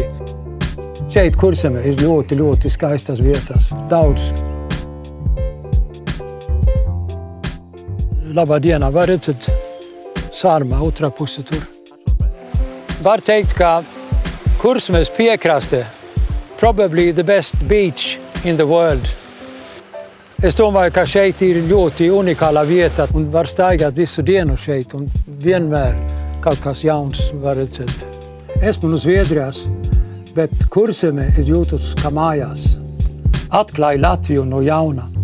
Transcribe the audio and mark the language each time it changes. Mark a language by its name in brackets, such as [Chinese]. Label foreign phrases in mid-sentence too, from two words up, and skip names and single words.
[Latvian] Šeit Kurzeme ir ļoti skaistas vietas, daudz. Labā dienā var redzēt Sārmā, otrā puse tur. Var teikt, ka Kurzemes piekraste [English] probably the best beach in the world. [Latvian] Es domāju, ka šeit ir ļoti unikāla vieta un var staigāt visu dienu šeit un vienmēr kaut kas jauns var redzēt. Esmu no Zviedrijas, bet Kurzeme es jūtos kā mājās. Atklāju Latviju no jauna.